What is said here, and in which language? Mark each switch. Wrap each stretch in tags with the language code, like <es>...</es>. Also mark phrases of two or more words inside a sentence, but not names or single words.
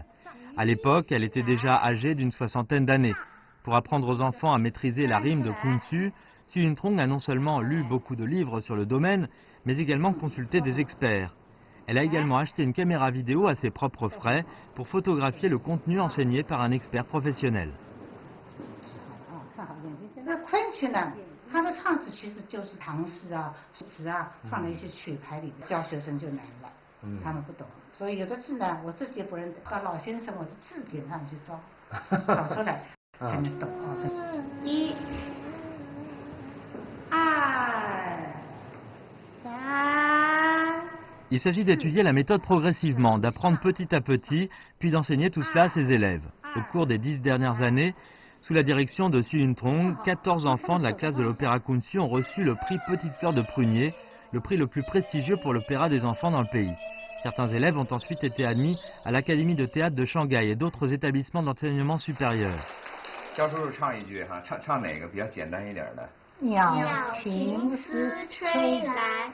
<fr>À l'époque, elle était déjà âgée d'une 60aine d'années. Pour apprendre aux enfants à maîtriser la rime de Kunsu, Xu Yuntrong a non seulement lu beaucoup de livres sur le domaine, mais également consulté des experts. Elle a également acheté une caméra vidéo à ses propres frais pour photographier le contenu enseigné par un expert professionnel.</fr> <zh>这昆曲呢，它的唱词其实就是唐诗啊、词啊，放了一些曲牌里，教学生就难了，他们不懂，所以有的字呢，我自己也不认得，到老先生我的字典上去找，找出来才能懂啊。1、2、3。</zh> <fr>Il s'agit d'étudier la méthode progressivement, d'apprendre petit à petit, puis d'enseigner tout cela à ses élèves. Au cours des 10 dernières années, sous la direction de Xu Yuntrong, 14 enfants de la classe de l'Opéra Kunsu ont reçu le prix Petite Fleur de Prunier, le prix le plus prestigieux pour l'opéra des enfants dans le pays. Certains élèves ont ensuite été admis à l'Académie de théâtre de Shanghai et d'autres établissements d'enseignement supérieur.</fr> <zh>教叔叔唱一句哈，唱哪个比较简单一点的？鸟情丝吹来。</zh>